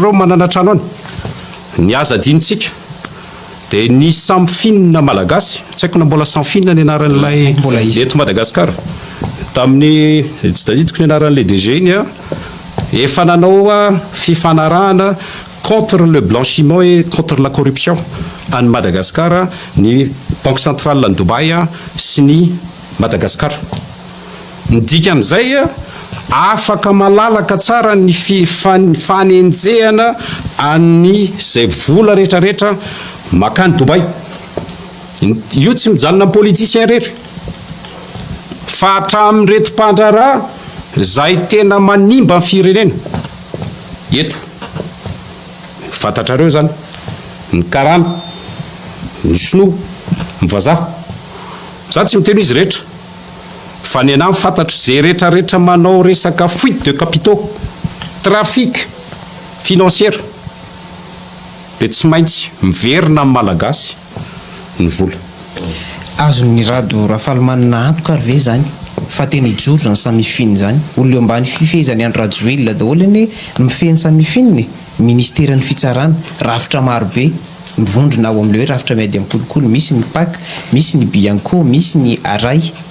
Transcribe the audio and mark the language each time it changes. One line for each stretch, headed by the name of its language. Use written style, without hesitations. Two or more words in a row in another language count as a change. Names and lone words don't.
Malagasy: reo manana trano any ny aza adinitsika de ny samfinina malagasy tsy haiko na mbola samfinina ny anaran'ilay eto Madagasikara tamin'ny tsy tadidiko ny anaran'ilay DG iny a efa nanao fifanarahana
French: contre le blanchiment et contre la corruption
Malagasy: any Madagasikara ny
French: banque centrale
Malagasy: any Dubai sy ny Madagasikara ny dikan'izay afaka malalaka tsara ny fanenjehana any zay vola rehetrarehetra makany Dubai io tsy mijanona politicien rery fa hatramin'reto mpandraraha zay tena manimba ny firenena eto fantatrareo zany ny karana ny sinoa ny vazaha za tsy miteny izy rehetra fa ny anahy fantatro zay rehetrarehetra manao resaka
French: fuite de capitaux trafic financière
Malagasy: de tsy maintsy miverina amin'ny malagasy ny vola azony rado rafalimanina antoka ary ve zany fa tena ijoro zany samifiny zany olona ambany fifehezany andro rajoelona daholo ny mifehny samifininy ministeran'ny fitsarana rafitra marobe mivondrona ao amin'le hoe rafitra miady amin'ny kolokolo misy ny PAC misy ny Bianco misy ny Aray